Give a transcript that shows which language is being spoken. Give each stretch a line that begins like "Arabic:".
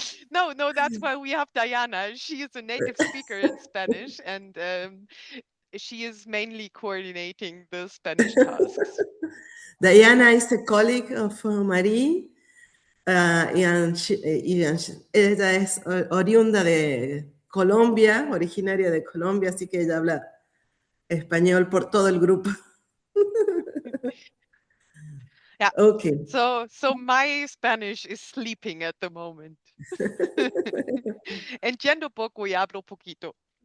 English: No, that's why we have Diana. She is a native speaker in Spanish, and she is mainly coordinating the Spanish tasks. Diana is a colleague of Marie.
Spanish: Ella es oriunda de Colombia, originaria de Colombia, así que ella habla español por todo el grupo.
English: Yeah. Ok. So my Spanish is sleeping at the moment.
Spanish: Entiendo poco y hablo poquito.